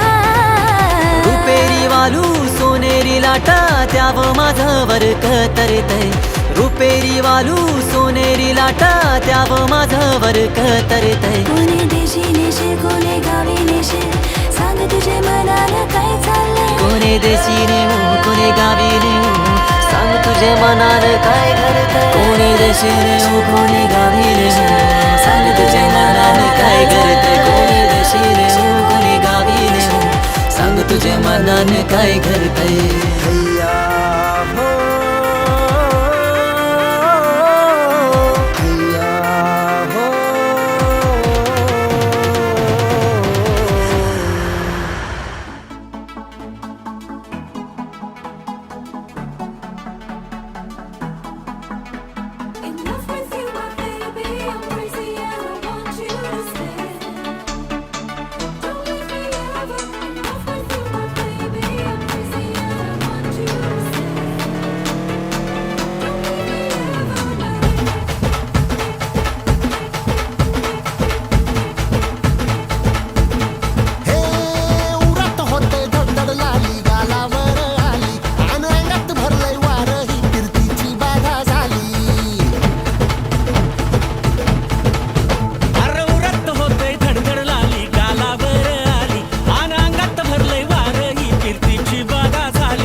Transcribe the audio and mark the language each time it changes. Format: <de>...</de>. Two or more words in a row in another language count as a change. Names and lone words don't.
<mr>रुपेरी वालू सोनेरी लाटा त्याव माझं वर्क तरतय रुपेरी वालू सोनेरी लाटा त्याव माझं वर्क तरतय कोणे देशी नेशील कोणे गावी नेशील सांग तुझे मनाला काय चाललंय कोणे देशीने हो कोणे गावीने हो सांग तुझे मनार काय करतय कोणे देशीने हो कोणे गावीने हो सांग तुझे मनार काय करतय कोणे देशीने हो कोणे गावीने हो सांग तुझे मनाने काय करतय हैया हो हैया हो</mr> <en>Enough with you, my baby. I'm crazy and I want you to stay. Don't leave me ever. Enough with you, my baby. I'm crazy and I want you to stay. Don't leave me ever.</en> <mr>हे उरात होते धडधड लाली गालावर आली अन अंगात भरलंय वार ही कीर्तीची बाधा झाली अरे उरत होते धडधड लाली गालावर आली आणि अंगात भरलंय वार ही कीर्तीची बाधा झाली</mr>